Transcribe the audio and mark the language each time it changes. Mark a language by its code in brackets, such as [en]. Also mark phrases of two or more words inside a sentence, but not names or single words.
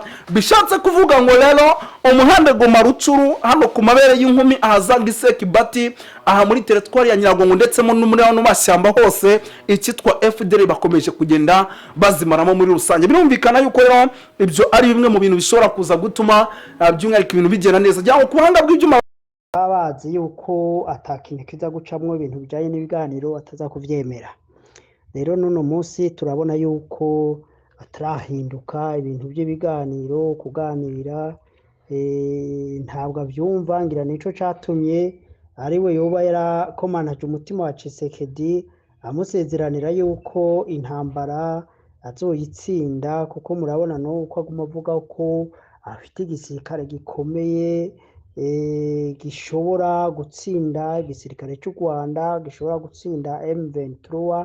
[rw] Bishatse kuvuga ngo rero umuhanda Goma Rucuru hano ku mabere y'inkumi ahazanga Isekibati aha muri teritwari ya Nyiragongo ndetse no muri hano mashyamba hose ikitwa FDL bakomeje kugenda bazimaramo muri rusange. Birumvikana yuko rero ibyo ari bimwe mu bintu bishobora kuza gutuma by'umwihariko ibintu bigenda neza cyangwa ku buhanga bw'ibyuma [rn] babazi yuko atakintu kiza gucamwo ibintu bijanye n'ibiganiro ataza kuvyemera. Rero nuno munsi turabona yuko atarahinduka ibintu by'ibiganiro kuganira ntabwo avyumva, ngira nico catumye ariwe yoba yarakomanaje umutima wa Tshisekedi amusezeranira yuko intambara azoyitsinda, kuko murabona no uko aguma avuga ko afite igisirikare gikomeye gishobora gutsinda igisirikare cy'u Rwanda, gishobora gutsinda M23.